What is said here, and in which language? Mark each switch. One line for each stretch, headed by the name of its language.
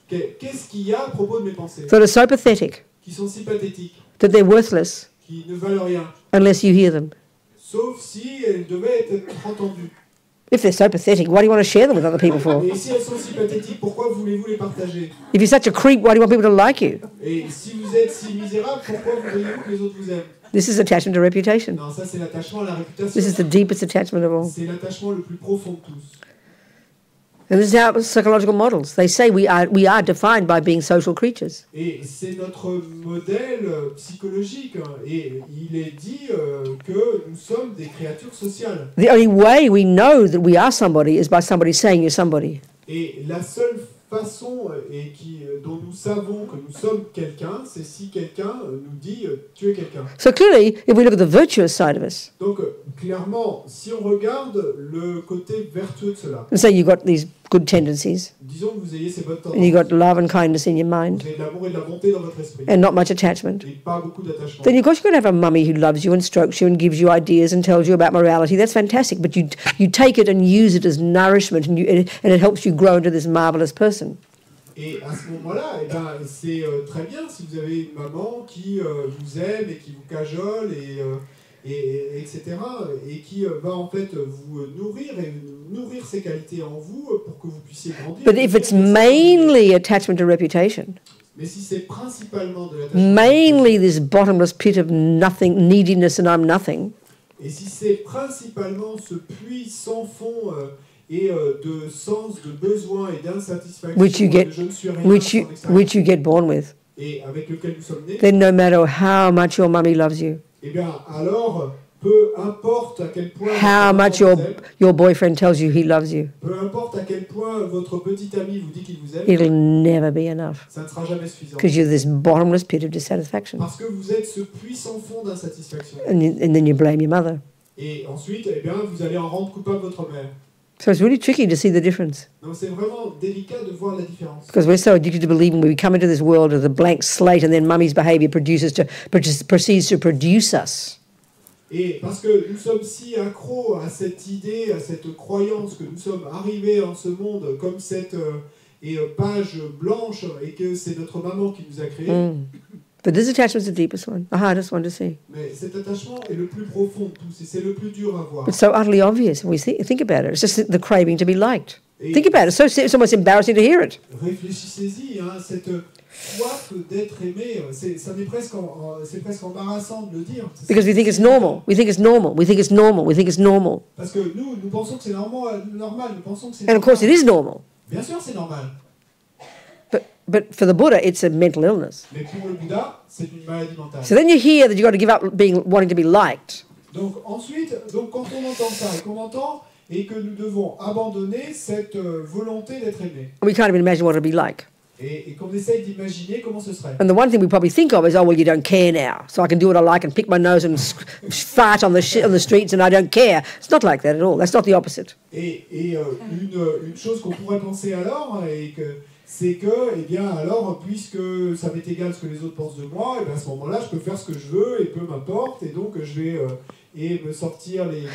French: Qu'est-ce qu'il y a à propos de mes pensées
English: that are so pathetic
French: qui sont si pathétiques,
English: that they're worthless
French: qui ne valent rien,
English: unless you hear them?
French: sauf si elles devaient être entendues.
English: If they're so pathetic, why do you want to share them with other people for?
French: Et si elles sont si pathétiques, pourquoi voulez-vous les partager?
English: If you're such a creep, why do you want people to like you?
French: Et si vous êtes si misérable, pourquoi voudriez-vous que les autres vous aiment?
English: This is attachment to reputation.
French: Non, ça c'est l'attachement à la réputation.
English: This is the deepest attachment of all.
French: C'est l'attachement le plus profond de tous.
English: And this is how psychological models. They say we are defined by being social creatures.
French: Et c'est notre modèle psychologique. Et il est dit que nous sommes des créatures sociales.
English: The only way we know that we are somebody is by somebody saying you're somebody.
French: Et la seule façon dont nous savons que nous sommes quelqu'un, c'est si quelqu'un nous dit tu es quelqu'un.
English: So clearly, if we look at the virtuous side of us,
French: Donc clairement, si on regarde le côté vertueux de cela,
English: and say you've got these good tendencies,
French: disons que vous ayez ces bonnes
English: and you've
French: tendances,
English: got love and kindness in your mind,
French: vous avez de l'amour et de la bonté dans votre esprit,
English: and not much attachment,
French: et pas beaucoup d'attachement.
English: then of course you're going to have a mummy who loves you and strokes you and gives you ideas and tells you about morality. That's fantastic, but you take it and use it as nourishment, and it helps you grow into this marvelous person.
French: Et à ce moment-là, eh ben, c'est très bien si vous avez une maman qui vous aime et qui vous cajole etc. Et qui va en fait vous nourrir et nourrir ses qualités en vous pour que vous puissiez grandir.
English: But if it's mainly attachment to reputation,
French: mais si c'est principalement de l'attachement,
English: mainly this bottomless pit of nothing, neediness and I'm nothing,
French: et si c'est principalement ce puits sans fond et de sens, de besoin et d'insatisfaction
English: which you get,
French: de je ne suis rien
English: which you get born with,
French: et avec lequel nous sommes nés,
English: then no matter how much your mummy loves you,
French: eh bien alors peu importe à quel point
English: how much
French: votre maman vous aime,
English: your boyfriend tells you he loves you,
French: peu importe à quel point votre petit ami vous dit qu'il vous aime,
English: it'll never be enough
French: ça ne sera jamais suffisant.
English: because you're this bottomless pit of dissatisfaction.
French: Parce que vous êtes ce puits sans fond d'insatisfaction.
English: And then you blame your mother.
French: Et ensuite, eh bien, vous allez en rendre coupable votre mère.
English: So it's really tricky to see the difference
French: Donc c'est vraiment délicat de voir la différence.
English: because we're so addicted to believing we come into this world with a blank slate and then mummy's behavior proceeds to produce us.
French: Et parce que nous sommes si accros à cette idée, à cette croyance que nous sommes arrivés en ce monde comme cette page blanche et que c'est notre maman qui nous a créés.
English: But this attachment is the deepest one, the hardest one to see.
French: Mais cet attachement est le plus profond de tous et c'est le plus dur à voir.
English: It's so utterly obvious when we think about it. It's just the craving to be liked. Think about it. It's almost embarrassing to hear it.
French: Réfléchissez-y, hein, cette soif d'être aimé, c'est presque embarrassant de le dire.
English: Because we think it's normal. We think it's normal. We think it's normal. We think it's normal.
French: Parce que nous pensons que c'est normal, nous pensons que c'est
English: And of course it is normal.
French: Bien sûr, c'est normal.
English: But for the Buddha, it's a mental illness.
French: Mais pour le Bouddha, c'est une maladie mentale.
English: So then you hear that you've got to give up wanting to be liked.
French: Donc ensuite, quand on entend ça et qu'on entend et que nous devons abandonner cette volonté d'être aimé
English: We can't even imagine what it'll be like.
French: et qu'on essaye d'imaginer comment ce serait.
English: And the one thing we probably think of is, oh, well, you don't care now, so I can do what I like and pick my nose and fart on the streets and I don't care. It's not like that at all. That's not the opposite.
French: Et une chose qu'on pourrait penser alors, c'est que, eh bien, alors, puisque ça m'est égal ce que les autres pensent de moi, et bien à ce moment-là, je peux faire ce que je veux et peu m'importe, et donc je vais me sortir les...